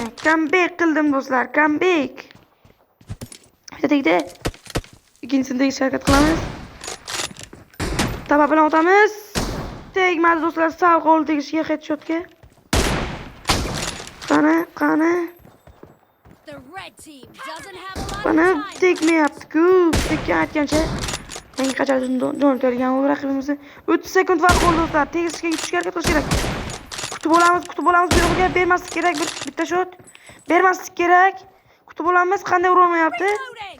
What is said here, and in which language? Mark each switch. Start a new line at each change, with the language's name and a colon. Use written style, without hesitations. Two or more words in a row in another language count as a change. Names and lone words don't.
Uzbek: Comeback qildim do'stlar, comeback. Bitta tegdi. Ikkinchisini tegishga harakat qilamiz. Taba bilan o'tamiz. Tegmadi do'stlar, sal qoldi tegishga headshotga. Qani.
English: The red team doesn't have a lot Bana of time.
Uzbek: tekmayapti-ku. Tekkan aytgancha. Menga qachon jon kelgan u raqibimizni 30 sekund vaqt qoldi do'stlar. Tegishga yetishga harakat qilish kerak. Kutib olamiz. Buyruqqa bermaslik kerak. Bitta shot. Bermaslik kerak. Kutib olamiz. Qanday ura olmayapti? Loading.